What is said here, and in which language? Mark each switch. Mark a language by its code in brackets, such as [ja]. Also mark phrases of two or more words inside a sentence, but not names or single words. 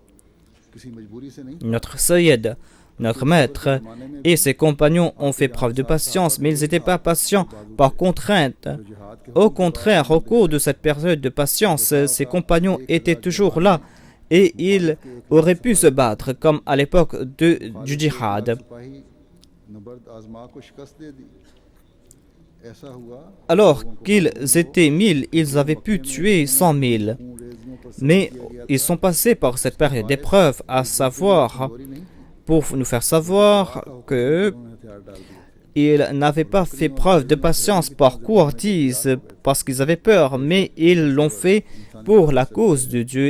[fr] Notre Sayyid, notre maître et ses compagnons ont fait preuve de patience, mais ils n'étaient pas patients par contrainte. Au contraire, au cours de cette période de patience, ses compagnons étaient toujours là et ils auraient pu se battre comme à l'époque du djihad. [ur] نبرد آزما کو شکست دے دی. ایسا ہوا [fr] Alors qu'ils étaient 1000, ils avaient pu tuer 100 000. Mais ils sont passés par cette période d'épreuve, à savoir, pour nous faire savoir que ils n'avaient pas fait preuve de patience par courtise parce qu'ils avaient peur, mais ils l'ont fait pour la cause de Dieu.